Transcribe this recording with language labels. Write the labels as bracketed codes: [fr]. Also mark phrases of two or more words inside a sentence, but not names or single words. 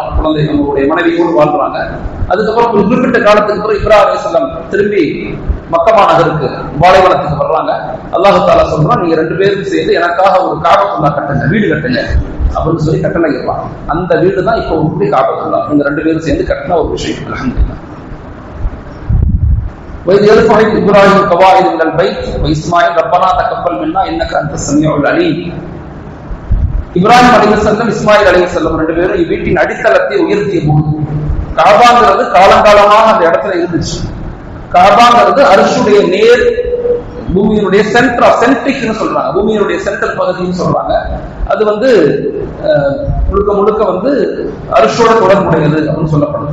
[ta] குழந்தை அவங்களுடைய மனைவியோடு வாழ்றாங்க. அதுக்கப்புறம் ஒரு குறிப்பிட்ட காலத்துக்கு அப்புறம் இப்ராஹிம் அலைஹிஸ்ஸலாம் திரும்பி மக்கமா நகருக்கு பாலைவனத்துக்கு வர்றாங்க. அல்லாஹ் தஆலா சொல்றான், நீங்க 2 பேரும் சேர்ந்து எனக்காக ஒரு காபத்துல்லா கட்டுங்க, வீடு கட்டுங்க அப்படின்னு சொல்லி கட்டளை இருப்பாங்க. அந்த வீடு தான் இப்போ உங்களுடைய காபத்துல்லா. நீங்க 2 பேரும் சேர்ந்து கட்டின ஒரு விஷயம். அல்ஹம்துலில்லாஹ். [ar] وإذ يرفع إبراهيم القواعد من البيت وإسماعيل ربنا تقبل منا إنك أنت السميع العليم. [ta] இப்ராஹிம் அலைஹிஸ்ஸலாம் இஸ்மாயில் அலைஹிஸ்ஸலாம் 2 பேரும் வீட்டின் அடித்தளத்தை உயர்த்திய போது, காபாங்கிறது காலங்காலமாக அந்த இடத்துல இருந்துச்சு. காபாங்கிறது அர்ஷுடைய நேர் பூமியினுடைய சென்ட்ரிக்னு சொல்றாங்க. பூமியினுடைய சென்ட்ரல் பகுதின்னு சொல்றாங்க. அது முழுக்க முழுக்க அர்ஷோட தொடர்புடையது அப்படின்னு சொல்லப்படுது.